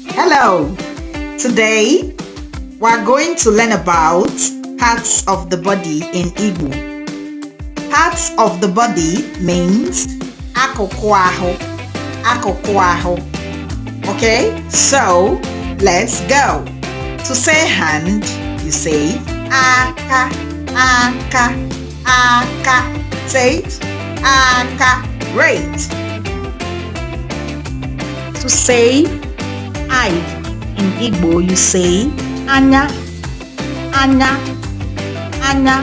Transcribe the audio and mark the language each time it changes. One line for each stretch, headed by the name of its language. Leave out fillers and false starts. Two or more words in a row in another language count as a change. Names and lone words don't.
English: Hello! Today, we're going to learn about parts of the body in Igbo. Parts of the body means
Igbo: Akụkụ Ahú. Akụkụ Ahú.
English: Okay, so let's go. To say hand, you say
Igbo: Aka, Aka, Aka.
English: Say it, Aka. Great. To say eye in Igbo, you say
Igbo: Anya, Anya, Anya.